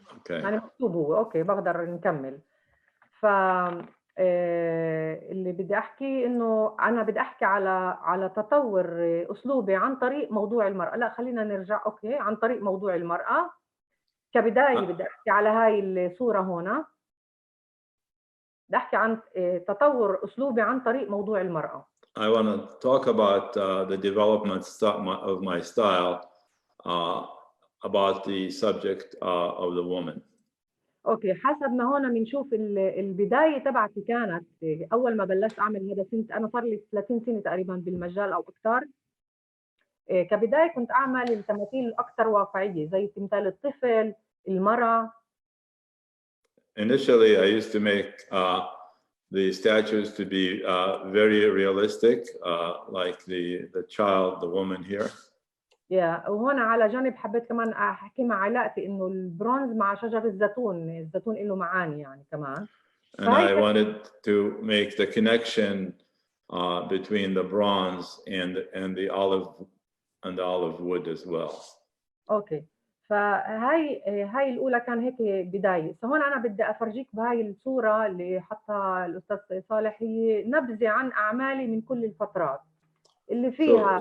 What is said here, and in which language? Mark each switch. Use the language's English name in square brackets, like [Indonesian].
[Arabic] يعني مكتوب هو، أوكي بقدر نكمل. ف اللي بدي أحكي إنه أنا بدي أحكي على تطور أسلوبي عن طريق موضوع المرأة. لا خلينا نرجع، أوكي، عن طريق موضوع المرأة كبداية. بدي أحكي على هاي الصورة هنا، بدي أحكي عن تطور أسلوبي عن طريق موضوع المرأة. [English] I want to talk about the development of my style about the subject of the woman. [Arabic] اوكي، حسب ما هون بنشوف البدايه تبعتي كانت اول ما بلشت اعمل هذا سنه، انا صار لي 30 سنه تقريبا بالمجال او اكثر. كبدايه كنت اعمل التماثيل الاكثر واقعيه زي تمثال الطفل، المراه. [English] Initially, I used to make the statues to be very realistic, like the child, the woman here. [Arabic] وهون على جانب حبيت كمان احكي مع علاقتي انه البرونز مع شجر الزيتون له معاني يعني كمان. [English] And I wanted to make the connection between the bronze and the olive wood as well. [Arabic] اوكي، فهاي الاولى كان هيك بدايه. فهون انا بدي افرجيك بهاي الصوره اللي حطها الاستاذ صالح، هي نبذه عن اعمالي من كل الفترات اللي فيها.